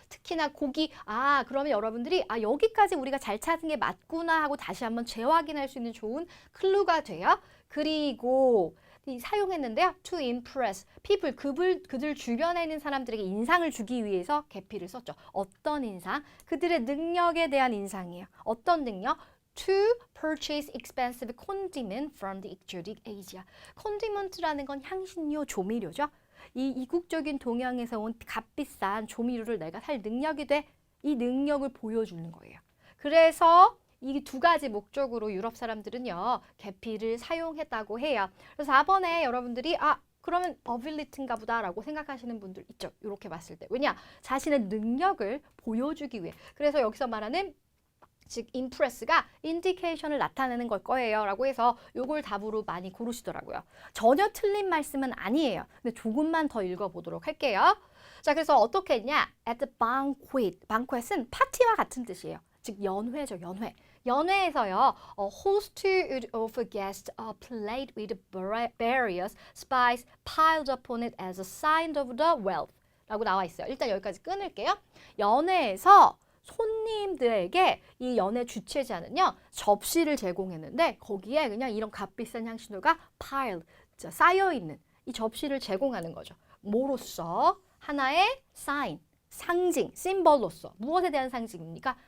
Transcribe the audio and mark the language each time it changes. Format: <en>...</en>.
<ko>특히나 고기, 그러면 여러분들이 여기까지 우리가 잘 찾은 게 맞구나 하고 다시 한번 재확인할 수 있는 좋은 클루가 돼요. 그리고 사용했는데요.</ko> <en>To impress people,</en> <ko>그들 주변에 있는 사람들에게 인상을 주기 위해서 계피를 썼죠. 어떤 인상? 그들의 능력에 대한 인상이에요. 어떤 능력?</ko> <en>To purchase expensive condiment from the exotic Asia.</en> <ko>condiment라는 건 향신료, 조미료죠. 이 이국적인 동양에서 온 값비싼 조미료를 내가 살 능력이 돼. 이 능력을 보여주는 거예요. 그래서 이 두 가지 목적으로 유럽 사람들은요. 계피를 사용했다고 해요. 그래서 4번에 여러분들이 그러면 ability인가 보다라고 생각하시는 분들 있죠. 이렇게 봤을 때. 왜냐? 자신의 능력을 보여주기 위해. 그래서 여기서 말하는 즉 impress가 인디케이션을 나타내는 걸 거예요. 라고 해서 요걸 답으로 많이 고르시더라고요. 전혀 틀린 말씀은 아니에요. 근데 조금만 더 읽어보도록 할게요. 자, 그래서 어떻게 했냐?</ko> <en>At the banquet.</en> <ko>banquet은 파티와 같은 뜻이에요. 즉 연회죠. 연회. 연회에서요,</ko> <en>a host of guests a plate with various spices piled upon it as a sign of the wealth</en> <ko>라고 나와 있어요. 일단 여기까지 끊을게요. 연회에서 손님들에게 이 연회 주최자는요, 접시를 제공했는데 거기에 그냥 이런 값비싼 향신료가 pile, 쌓여있는 이 접시를 제공하는 거죠. 뭐로써? 하나의 sign, 상징, 심벌로서. 무엇에 대한 상징입니까?</ko>